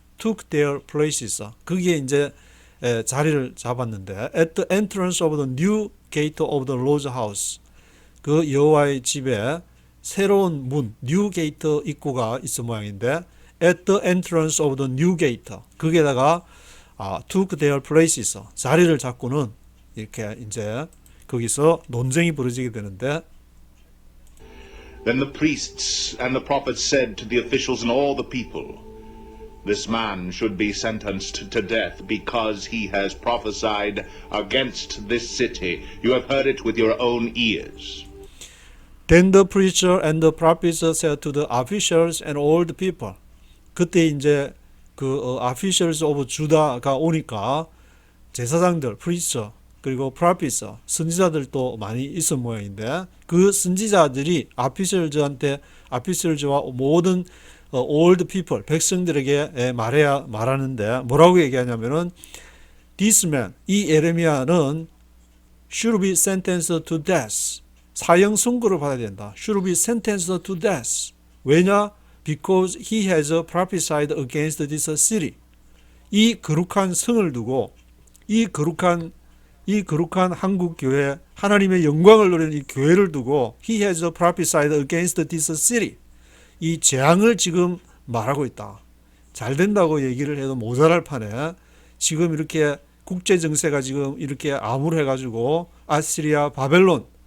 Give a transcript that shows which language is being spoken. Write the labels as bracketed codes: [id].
[en] took their places. [ko] 그게 이제 자리를 잡았는데 [en] at the entrance of the new gate of the Lord's house. [ko] 그 여호와의 집에 새로운 문, new gate 입구가 있을 모양인데 [en] at the entrance of the new gate. [ko] 거기에다가 [en] took their places. [ko] 자리를 잡고는 이렇게 이제 거기서 논쟁이 벌어지게 되는데 [en] Then the priests and the prophets said to the officials and all the people, This man should be sentenced to death because he has prophesied against this city. You have heard it with your own ears. Then the preacher and the prophets said to the officials and all the people. [ko] 그때 이제 그 officials of Judah가 오니까 제사장들, preacher 그리고 prophets, 선지자들도 많이 있은 모양인데 그 선지자들이 officials와 모든 old people, 백성들에게 말하는데 뭐라고 얘기하냐면은 [en] this man, [ko] 이 예레미야는 [en] should be sentenced to death. [ko] 사형 선고를 받아야 된다. [en] should be sentenced to death. [ko] 왜냐? [en] Because he has prophesied against this city. [ko] 이 거룩한 성을 두고 이 거룩한 한국 교회, 하나님의 영광을 누리는 이 교회를 두고 [en] he has prophesied against this city. [ko] 이 재앙을 지금 말하고 있다. 잘 된다고 얘기를 해도 모자랄 판에 지금 이렇게 국제 정세가 지금 이렇게 암울해가지고 아시리아, 바벨론,